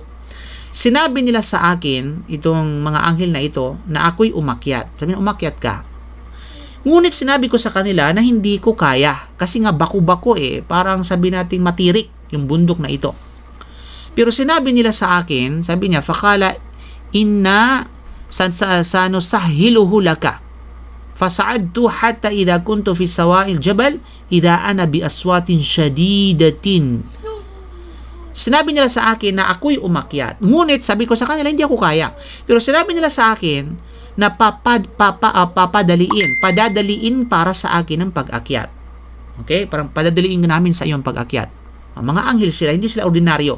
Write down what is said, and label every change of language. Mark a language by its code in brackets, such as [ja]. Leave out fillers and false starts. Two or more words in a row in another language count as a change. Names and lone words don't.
[tl] Sinabi nila sa akin, itong mga anghel na ito, na ako'y umakyat. Sabi niya, umakyat ka. Ngunit sinabi ko sa kanila na hindi ko kaya. Kasi nga baku-bako parang sabi natin matirik yung bundok na ito. Pero sinabi nila sa akin, sabi niya, [ar] "فقال إنا سنسهله لك. فصعدت حتى إذا كنت في سواء الجبل إذا أنا بأصوات شديدة." [tl] Sinabi nila sa akin na ako'y umakyat. Ngunit sabi ko sa kanila, hindi ako kaya. Pero sinabi nila sa akin na padadaliin para sa akin ang pag-akyat. Okay? Parang padadaliin namin sa iyo ang pag-akyat. Mga anghel sila, hindi sila ordinaryo.